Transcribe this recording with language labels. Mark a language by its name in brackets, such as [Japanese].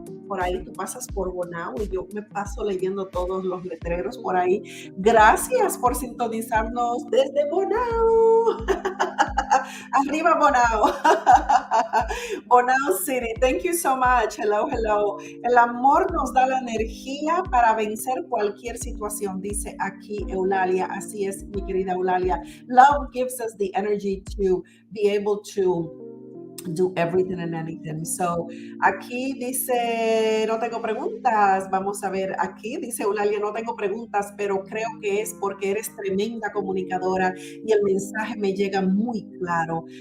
[Spanish] Por ahí tú pasas por Bonao y yo me paso leyendo todos los letreros por ahí. Gracias por sintonizarnos desde Bonao. [English] Arriba, Bonao. Bonao City. Thank you so much. Hello, hello. [Spanish] El amor nos da la energía para vencer cualquier situación, dice aquí Eulalia. Así es, mi querida Eulalia. [English] Love gives us the energy to be able to do everything and anything. [Spanish] So, aquí dice, no tengo preguntas. Vamos a ver, aquí dice Eulalia, no tengo preguntas, pero creo que es porque eres tremenda comunicadora y el mensaje me llega muy claro.